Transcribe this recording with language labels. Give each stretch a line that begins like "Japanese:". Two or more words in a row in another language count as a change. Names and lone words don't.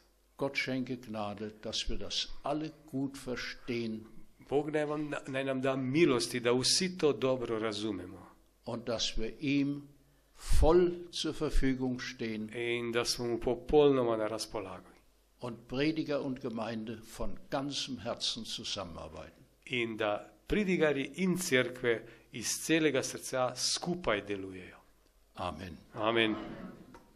German: Gott schenke Gnade, dass wir das alle gut verstehen
Slovenian: Bog naj nam da milosti, da vsi to dobro razumemo
German: und dass wir ihm voll zur Verfügung stehen
Slovenian: in da smo mu popolnoma na razpolago.
German: und Prediger und Gemeinde von ganzem Herzen zusammenarbeiten.
Slovenian: In da pridigari in cerkve iz celega srca skupaj delujejo.
German: Amen.
Slovenian: Amen.